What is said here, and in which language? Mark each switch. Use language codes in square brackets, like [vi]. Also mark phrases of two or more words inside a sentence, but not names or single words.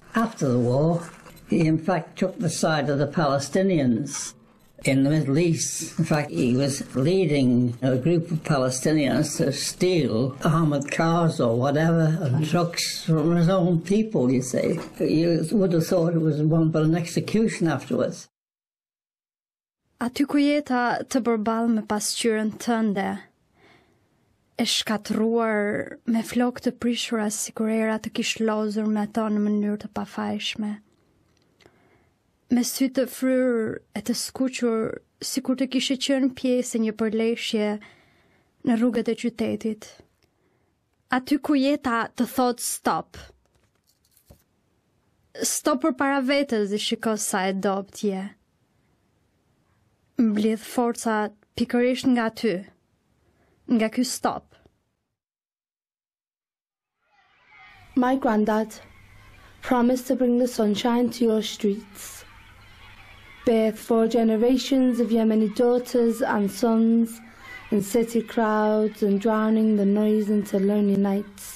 [en] After the war, he in fact took the side of the Palestinians in the Middle East. In fact, he was leading a group of Palestinians to steal armoured cars or whatever and trucks from his own people, you see. You would have thought it was one but an execution afterwards. [sq] Aty ku jeta të përballë me pasqyrën tënde, e shkatruar me flokë të prishura si kur era të kish lozur me ato në mënyrë të pafajshme. Me sy të fryrë e të skuqur si kur të kishe qenë pjesë e një përleshje në rrugët e qytetit. Aty ku jeta të thot stop. Stop përpara vetes dhe shiko sa e dopt je. Mbledh forca pikërisht nga ty, nga ky stop. [en] My granddad promised to bring the sunshine to your streets, birth 4 generations of Yemeni daughters and sons in city crowds and drowning the noise into lonely nights.